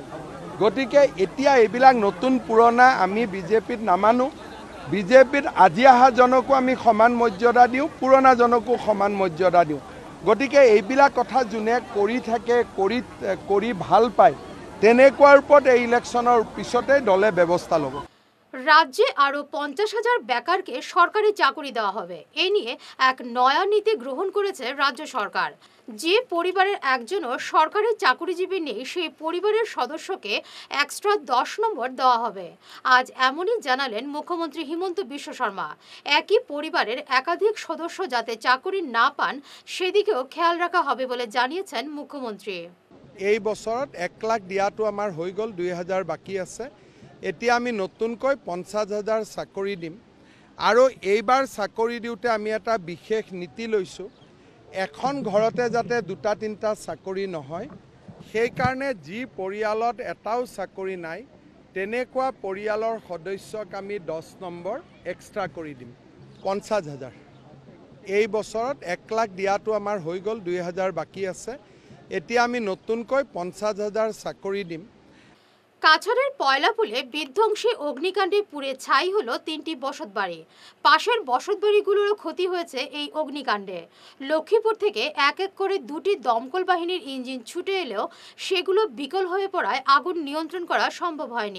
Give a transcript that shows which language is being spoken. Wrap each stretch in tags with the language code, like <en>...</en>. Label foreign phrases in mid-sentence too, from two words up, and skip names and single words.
<as>গতিকে এতিয়া এইবিলাক নতুন পুৰণা আমি বিজেপিত নামানো। বিজেপিত আজি অহাজনকো আমি সমান মৰ্যাদা দিওঁ, পুৰণাজনকো সমান মৰ্যাদা দিওঁ। গতিকে এইবিলাক কথা যোনে কৰি থাকে, কৰি ভাল পায়, তেনেকুৱাৰ ওপৰত এই ইলেকশ্যনৰ পিছতে দলে ব্যৱস্থা ল'ব।</as> <bn>রাজ্যে আরও 50,000 বেকারকে সরকারি চাকরি দেওয়া হবে, এ নিয়ে এক নয়া নীতি গ্রহণ করেছে রাজ্য সরকার। যে পরিবারের একজনও সরকারি চাকরিজীবী নেই, সেই পরিবারের সদস্যকে এক্সট্রা 10 নম্বর দেওয়া হবে। আজ এমনই জানালেন মুখ্যমন্ত্রী হিমন্ত বিশ্ব শর্মা। একই পরিবারের একাধিক সদস্য যাতে চাকরি না পান, সেদিকেও খেয়াল রাখা হবে বলে জানিয়েছেন মুখ্যমন্ত্রী।</bn> <as>এই বছৰত 1 লাখ দিয়াটো আমাৰ হৈ গ'ল, 2000 বাকী আছে। এতিয়া আমি নতুনকৈ 50,000 চাকৰি দিম আৰু এইবাৰ চাকৰি দিওঁতে আমি এটা বিশেষ নীতি লৈছোঁ, এখন ঘৰতে যাতে 2-3টা চাকৰি নহয়। সেইকাৰণে যি পৰিয়ালত এটাও চাকৰি নাই তেনেকুৱা পৰিয়ালৰ সদস্যক আমি 10 নম্বৰ এক্সট্ৰা কৰি দিম, 50,000। এই বছৰত 1 লাখ দিয়াটো আমাৰ হৈ গ'ল, 2000 বাকী আছে। এতিয়া আমি নতুনকৈ 50,000 চাকৰি দিম।</as> <bn>কাছাড়ের পয়লাপুলে বিধ্বংসী অগ্নিকাণ্ডে পুড়ে ছাই হলো 3টি বসতবাড়ি। পাশের বসতবাড়িগুলোরও ক্ষতি হয়েছে এই অগ্নিকাণ্ডে। লক্ষ্মীপুর থেকে এক এক করে 2টি দমকল বাহিনীর ইঞ্জিন ছুটে এলেও সেগুলো বিকল হয়ে পড়ায় আগুন নিয়ন্ত্রণ করা সম্ভব হয়নি।</bn>